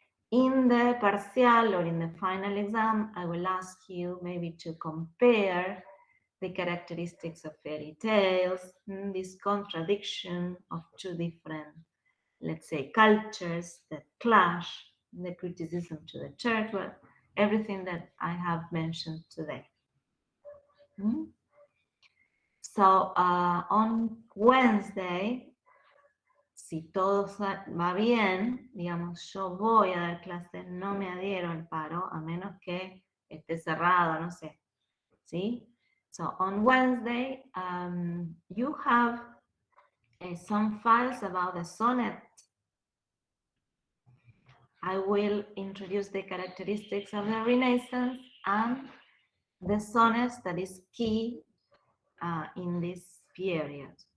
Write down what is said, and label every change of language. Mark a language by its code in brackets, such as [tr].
[en] In the parcial or in the final exam, I will ask you maybe to compare the characteristics of fairy tales, this contradiction of two different, let's say, cultures that clash, the criticism to the church, well, everything that I have mentioned today. So on Wednesday, [es] si todo va bien, digamos, yo voy a dar clase, no me adhiero al paro, a menos que esté cerrado, no sé, ¿sí? [en] So on Wednesday, you have some files about the sonnet. I will introduce the characteristics of the Renaissance, and the sonnets that is key in this period.